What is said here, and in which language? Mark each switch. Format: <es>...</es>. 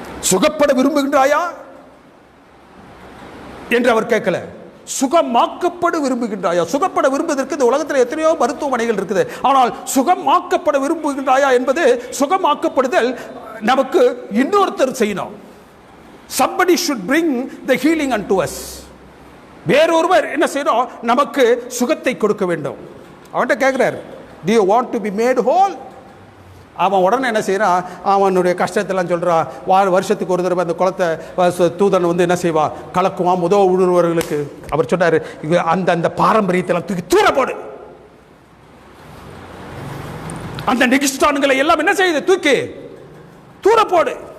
<ta>சுகப்பட விரும்புகின்றாயா என்று அவர் கேட்கல. சுகமாக்கப்பட விரும்புகின்றாயா? சுகப்பட விரும்புவதற்கு இந்த உலகத்தில் எத்தனையோ மருத்துவமனைகள் இருக்குது. ஆனால் சுகமாக்கப்பட விரும்புகின்றாயா என்பது, சுகமாக்கப்படுதல் நமக்கு இன்னொருத்தர் செய்யணும்.</ta> <en>somebody should bring the healing unto us.</en> <ta>வேறொருவர் என்ன செய்யணும்? நமக்கு சுகத்தை கொடுக்க வேண்டும். அவன்கிட்ட கேட்கிறார்,</ta> <en>do you want to be made whole?</en> <ta>அவன் உடனே என்ன செய்யறான்? அவனுடைய கஷ்டத்தெல்லாம் சொல்கிறான். வருஷத்துக்கு ஒரு தடவை அந்த குளத்தை தூதன் வந்து என்ன செய்வான்? கலக்குவான் உழுவர்களுக்கு. அவர் சொன்னார், அந்த அந்த பாரம்பரியத்தெல்லாம் தூக்கி தூர போடு. அந்த நிகிஸ்தான்களை எல்லாம் என்ன செய்யுது? தூக்கி தூர போடு.</ta>